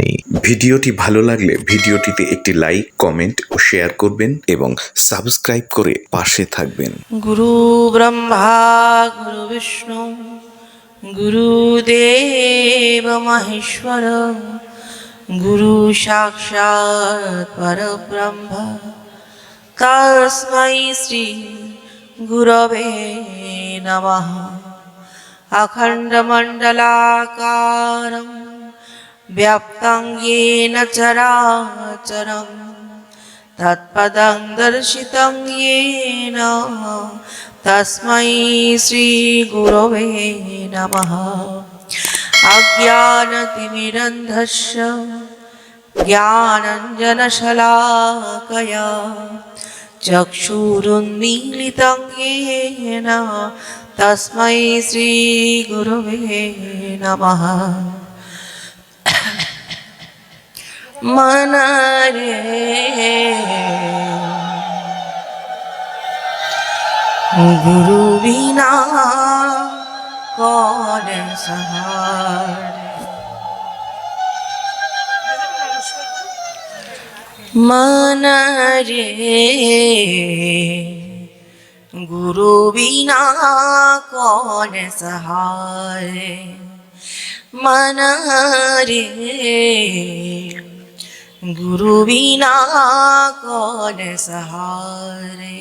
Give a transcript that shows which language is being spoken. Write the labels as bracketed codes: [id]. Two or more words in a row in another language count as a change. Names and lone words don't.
[bn] ভিডিওটি ভালো লাগলে ভিডিওটিতে একটি লাইক, কমেন্ট ও শেয়ার করবেন এবং সাবস্ক্রাইব করে পাশে থাকবেন। [sa] গুরু ব্রহ্মা গুরু বিষ্ণু গুরুদেব মহেশ্বর, গুরু সাক্ষাৎ পরব্রহ্ম, তস্मै শ্রী গুরবে নমঃ। अखण्डमण्डलाकारं व्याप्तं येन चराचरं, तत्पदं दर्शितं येन तस्मै श्रीगुरवे नमः। अज्ञानतिमिरन्धस्य ज्ञानाञ्जनशलाकया चक्षुरुन्मीलितं येन तस्मै श्रीगुरवे नमः। [hi] मन रे गुरु बिना कौन सहारे, मन रे गुरु बिना कौन सहारे, मन रे गुरु बिना कौन सहारे।